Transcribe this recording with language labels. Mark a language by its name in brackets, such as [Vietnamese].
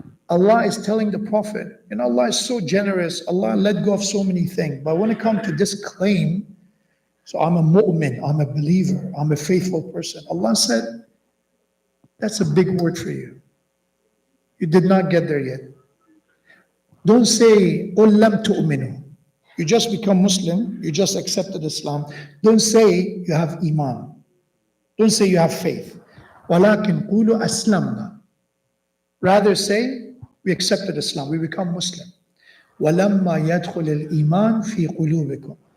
[English] Allah is telling the Prophet, Allah is so generous, Allah let go of so many things. But when it comes to this claim, so I'm a mu'min, I'm a believer, I'm a faithful person. Allah said, that's a big word for you. You did not get there yet. Don't say, [Arabic] قُل لَمْ تُؤْمِنُوا. [English] You just become Muslim, you just accepted Islam. Don't say you have Iman. Don't say you have faith. [Arabic] وَلَكِنْ قُولُوا أَسْلَمْنَا. [English] Rather say, we accepted Islam, we become Muslim. [Arabic] وَلَمَّا يَدْخُلِ الْإِيمَانِ فِي قُلُوبِكُمْ.